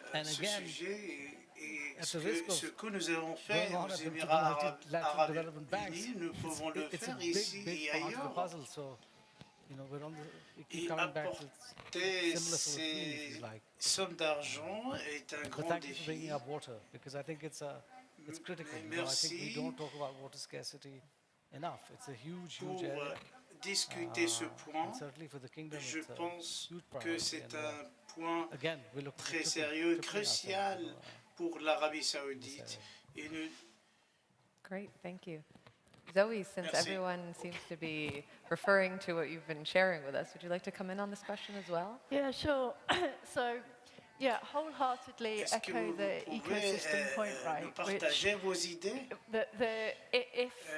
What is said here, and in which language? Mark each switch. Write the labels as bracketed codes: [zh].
[en] And again, at the risk of going on at the multilateral development banks, it's a big part of the puzzle. So we keep coming back to similar sort of theme, if you like. But thank you for bringing up water, because I think it's critical. I think we don't talk about water scarcity enough. It's a huge area. [fr] Discuter ce point, je pense que c'est un point très sérieux, crucial pour l'Arabie Saoudite. [en] Great, thank you. Zoe, since everyone seems to be referring to what you've been sharing with us, would you like to come in on this question as well? Yeah, sure. So, wholeheartedly echo the ecosystem point, right?